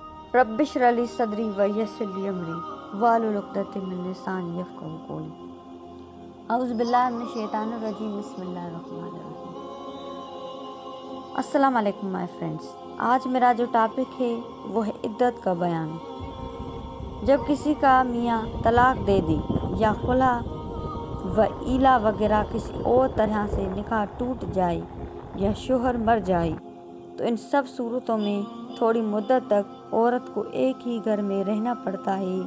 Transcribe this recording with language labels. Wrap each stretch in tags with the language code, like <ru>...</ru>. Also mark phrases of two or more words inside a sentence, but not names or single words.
<ar>رب اشرح لي صدري ويسر لي أمري واحلل عقدة من لساني يفقهوا قولي. أعوذ بالله من الشيطان الرجيم بسم الله الرحمن الرحيم. السلام عليكم</ar> <en>my friends.</en> <ur>آج میرا جو ٹاپک ہے وہ ہے عدت کا بیان. جب کسی کا میاں طلاق دے دے یا خلع و ایلا وغیرہ کسی اور طرح سے نکاح ٹوٹ جائے یا شوہر مر جائے تو ان سب صورتوں میں تھوڑی مدت تک عورت کو ایک ہی گھر میں رہنا پڑتا ہے.</ur>